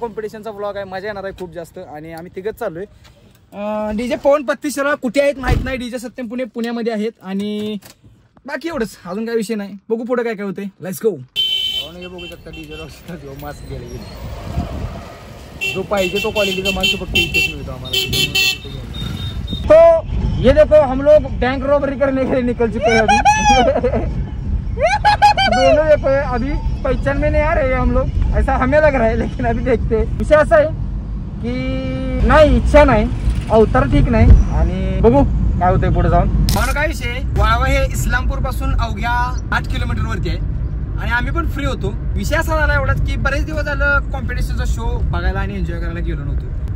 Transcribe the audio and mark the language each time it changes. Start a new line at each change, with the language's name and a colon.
Marathi: कॉम्पिटिशनचा vlog आहे, मजा येणार आहे खूप जास्त. आणि आम्ही तिघच चाललोय. डीजे पवन पत्तीसरा कुठे आहेत माहित नाही, डीजे सत्यम पुण्यामध्ये आहेत. आणि बाकी एवढंच, अजून काय विषय नाही. बघू पुढे काय काय होते.
English: Let's go.
Marathi: हे बघू शकता डीजे रॉक्सी तासगाव मास्क गेले, जो पाहिजे तो क्वालिटीचा मास्क फक्त इथेच मिळतो आम्हाला.
Hindi: तो ये देखो हम लोग बैंक रॉबरी करने के लिए निकल चुके हैं अभी. दोनों देखो अभी पहचान में नहीं आ रहे हैं हम लोग, ऐसा हमें लग रहा है. लेकिन अभी देखते हैं.
Marathi: विषय असा आहे की नाही, इच्छा नाही, अवतार ठीक नाही. आणि बघू काय होतंय पुढे जाऊन. मला काय विषय, वाळवा हे इस्लामपूर पासून अवघ्या 8 किलोमीटर वरती आहे. आणि आम्ही पण फ्री होतो. विषय असा झाला एवढाच की बरेच दिवस झालं कॉम्पिटिशनचा शो बघायला आणि एन्जॉय करायला गेलो नव्हतो.